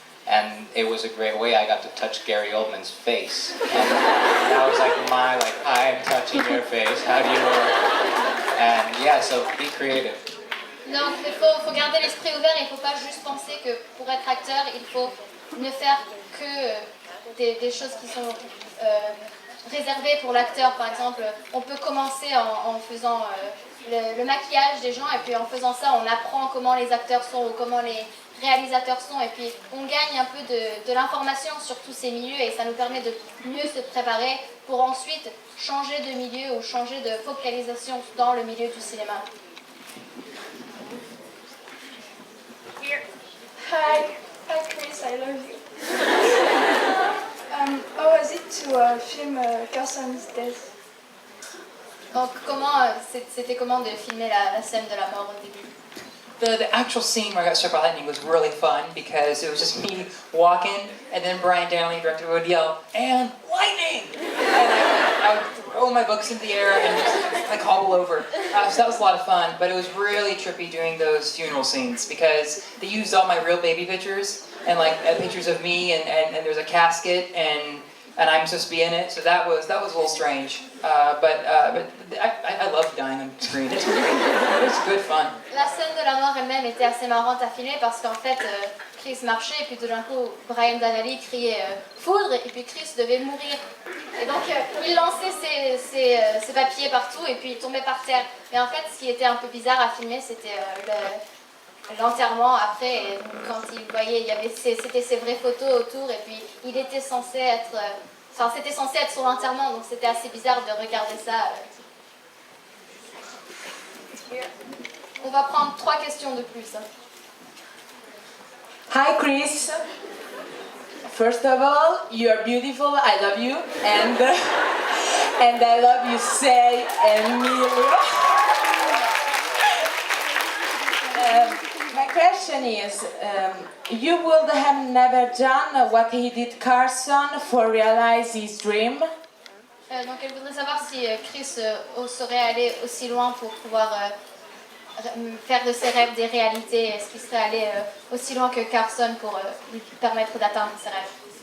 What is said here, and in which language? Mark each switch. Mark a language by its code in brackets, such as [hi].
[en] And it was a great way. I got to touch Gary Oldman's face. And that was I am touching your face. How do you work? And yeah, so be creative. [fr] Donc il faut garder l'esprit ouvert, il ne faut pas juste penser que pour être acteur, il faut ne faire que des choses qui sont réservées pour l'acteur. Par exemple, on peut commencer en faisant le maquillage des gens, et puis en faisant ça, on apprend comment les acteurs sont ou comment les réalisateurs sont, et puis on gagne un peu de l'information sur tous ces milieux, et ça nous permet de mieux se préparer pour ensuite changer de milieu ou changer de focalisation dans le milieu du cinéma. [en] Hi Chris, I love you. How was it to film Carson's death? [fr] Donc c'était comment de filmer la scène de la mort au début? [en] The actual scene where I got struck by lightning was really fun because it was just me walking, and then Brian Downey, director, would yell, "And lightning!" And I would throw my books into the air and just hobble over. So that was a lot of fun, but it was really trippy doing those funeral scenes because they used all my real baby pictures and pictures of me, and there's a casket and I'm supposed to be in it, so that was a little strange. But I love dying on screen. It was good fun. [fr] La scène de la mort elle-même était assez marrante à filmer parce qu'en fait, Chris marchait, et puis tout d'un coup, Brian Danelli criait foudre, et puis Chris devait mourir. Et donc, il lançait ses papiers partout, et puis il tombait par terre. Mais en fait, ce qui était un peu bizarre à filmer, c'était l'enterrement après, et quand il voyait, c'était ses vraies photos autour, et puis il était censé être, c'était censé être son enterrement, donc c'était assez bizarre de regarder ça. On va prendre 3 questions de plus. [en] Hi Chris. First of all, you are beautiful. I love you, and I love you, say Emilio. My question is, you would have never done what he did Carson for realize his dream? [fr] Donc elle voudrait savoir si Chris serait allé aussi loin pour pouvoir faire de ses rêves des réalités. Est-ce qu'il serait allé aussi loin que Carson pour lui permettre d'atteindre ses rêves?